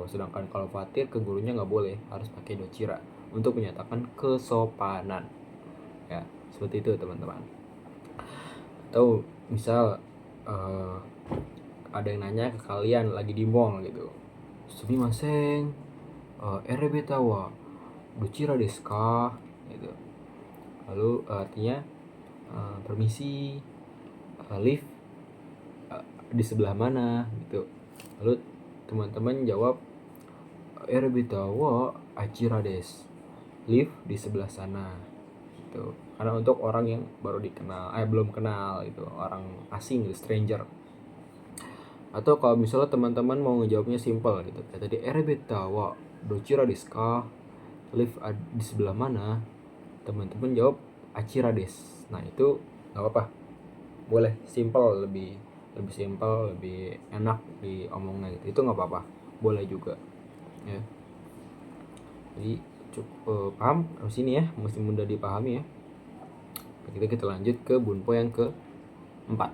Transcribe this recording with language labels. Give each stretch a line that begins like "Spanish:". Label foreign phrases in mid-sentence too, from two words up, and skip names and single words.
Indonesian: Sedangkan kalau Fatir ke gurunya nggak boleh, harus pakai dochira untuk menyatakan kesopanan ya. Seperti itu teman-teman. Atau misal ada yang nanya ke kalian lagi di mall gitu,
Japanese: すみません、エレベーターはどちらですか
Indonesian: gitu. Lalu artinya permisi, lift di sebelah mana gitu. Lalu teman-teman jawab,
Japanese: エレベーターはあちらです,
Indonesian: lift di sebelah sana gitu. Karena untuk orang yang baru dikenal, belum kenal itu, orang asing gitu, stranger. Atau kalau misalnya teman-teman mau ngejawabnya simple gitu, kayak tadi,
Japanese: エレベーターはどちらですか,
Indonesian: lift di sebelah mana, teman-teman jawab
Japanese: あちらです.
Indonesian: Nah itu nggak apa-apa, boleh simple, lebih simple, lebih enak diomongnya gitu, itu nggak apa-apa, boleh juga ya. Jadi cukup paham harus ini ya, mesti mudah dipahami ya. Kita lanjut ke bunpo yang keempat.